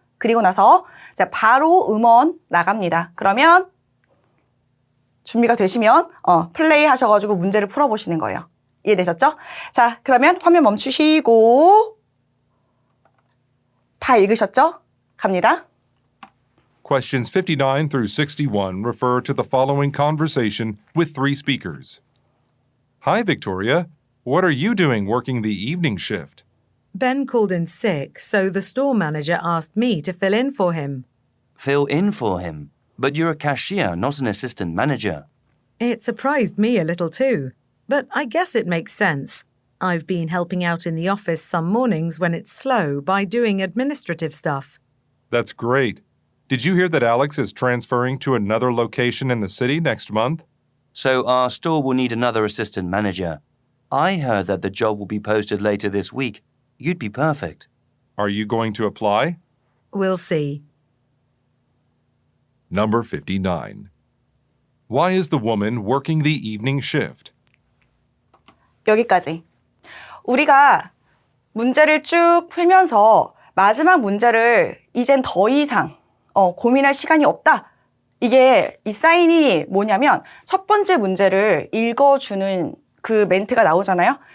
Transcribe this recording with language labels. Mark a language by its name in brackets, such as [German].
[Korean] 그리고 나서 자, 바로 음원 나갑니다. 그러면 준비가 되시면 플레이 하셔가지고 문제를 풀어보시는 거예요. 이해되셨죠? 자, 그러면 화면 멈추시고 다 읽으셨죠? 갑니다. [English] Questions 59 through 61 refer to the following conversation with three speakers. Hi, Victoria. What are you doing working the evening shift? Ben called in sick, so the store manager asked me to fill in for him. Fill in for him. But you're a cashier, not an assistant manager. It surprised me a little too, but I guess it makes sense. I've been helping out in the office some mornings when it's slow by doing administrative stuff. That's great. Did you hear that Alex is transferring to another location in the city next month? So our store will need another assistant manager. I heard that the job will be posted later this week. You'd be perfect. Are you going to apply? We'll see. Number 59. Why is the woman working the evening shift? [Korean] 여기까지. 우리가 문제를 쭉 풀면서 마지막 문제를 이젠 더 이상 고민할 시간이 없다. 이게 이 사인이 뭐냐면 첫 번째 문제를 읽어주는 그 멘트가 나오잖아요.